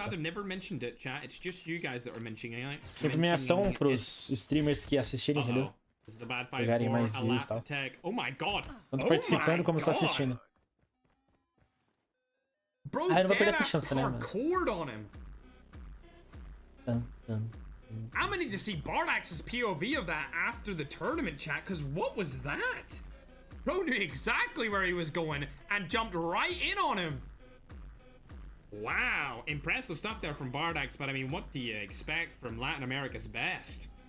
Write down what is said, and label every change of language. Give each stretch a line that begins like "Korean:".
English: I've never mentioned it, chat. It's just you guys that are mentioning it.
Portuguese: Tem premiação pros streamers que assistirem, entendeu? Pegarem mais views e tal.
English: Oh my god.
Portuguese: Tanto participando como só assistindo.
English: Bro,
Portuguese: eu não vou perder essa chance, né, mano?
English: On him. I'm gonna need to see Bardax's POV of that after the tournament, chat, because what was that? Bro knew exactly where he was going and jumped right in on him. Wow, impressive stuff there from Bardax, but I mean, what do you expect from Latin America's best?